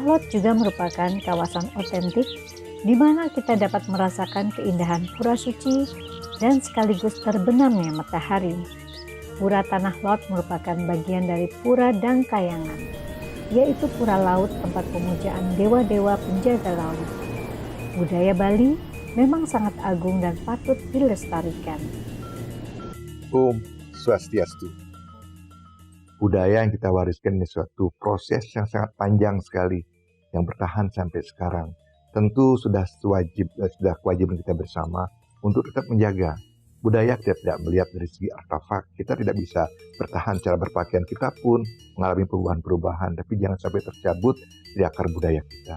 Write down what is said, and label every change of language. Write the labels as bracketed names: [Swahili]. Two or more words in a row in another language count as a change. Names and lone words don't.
[Indonesian] Lot juga merupakan kawasan otentik di mana kita dapat merasakan keindahan pura suci dan sekaligus terbenamnya matahari. Pura Tanah Lot merupakan bagian dari Pura Dangkayangan, yaitu pura laut tempat pemujaan dewa-dewa penjaga laut. Budaya Bali memang sangat agung dan patut dilestarikan. [Sanskrit] Om Swastiastu. [Indonesian] Budaya yang kita wariskan ini suatu proses yang sangat panjang sekali, yang bertahan sampai sekarang. Tentu sudah kewajiban kita bersama untuk tetap menjaga. Budaya kita tidak melihat dari segi artefak, kita tidak bisa bertahan cara berpakaian kita pun mengalami perubahan-perubahan, tapi jangan sampai tercabut di akar budaya kita.